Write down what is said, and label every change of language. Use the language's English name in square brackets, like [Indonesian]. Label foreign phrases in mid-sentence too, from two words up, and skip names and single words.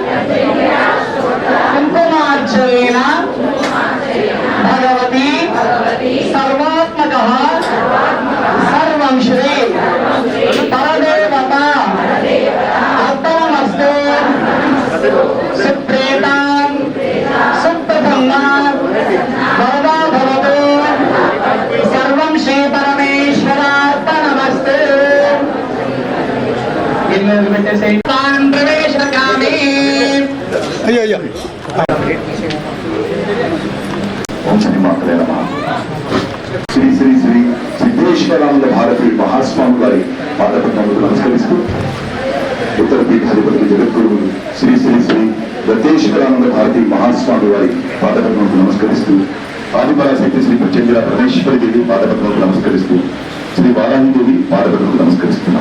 [Sanskrit] कुंकुमार्चनेन भगवती सर्वात्मकः सर्वं श्री परदेवता अर्पणमस्तु सुप्रेतां सुप्रसन्ना भवदा भवतु सर्वं श्री परमेश्वरार्पणमस्तु स्थानं प्रवेशयामि [Telugu] అయ్యా [Sanskrit] ఓం శ్రీ మాత్రే నమః. [Telugu] శ్రీ శ్రీ శ్రీ సిద్ధేశ్వరానంద భారతి మహాస్వామి వారి పాదపద్మములకు నమస్కరిస్తూ ఉత్తర పీఠాధిపతి జగద్గురువులు శ్రీ శ్రీ శ్రీ దత్తేశ్వరానంద భారతి మహాస్వామి వారి పాదపద్మములకు నమస్కరిస్తూ ఆదిపరాశక్తి శ్రీ ప్రత్యంగిర పరమేశ్వరి దేవి పాదపద్మములకు నమస్కరిస్తూ శ్రీ వారాహిదేవి పాదపద్మములకు నమస్కరిస్తున్నాం.